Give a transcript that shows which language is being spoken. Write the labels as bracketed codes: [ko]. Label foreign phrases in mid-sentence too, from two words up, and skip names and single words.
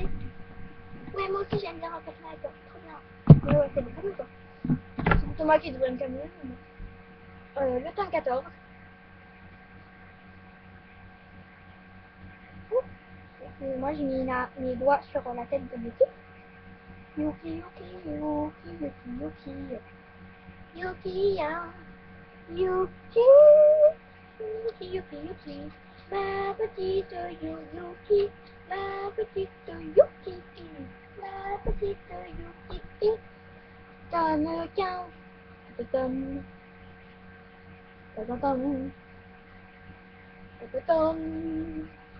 [fr] Ouais, moi aussi j'aime bien Vampire Knight, trop bien. Ouais, c'est bon, calme-toi. C'est Thomas qui devrait me calmer. Le tome 14. Et moi, j'ai mis mes doigts sur la tête de Yuki. Yuki, Yuki, Yuki, Yuki, Yuki. Yuki, ya. Yuki. Yuki, Yuki, Yuki. Ma petite Yuki. Ma petite Yuki. Ma petite Yuki. Tome 15. Tome. Tome. Tome. Tome.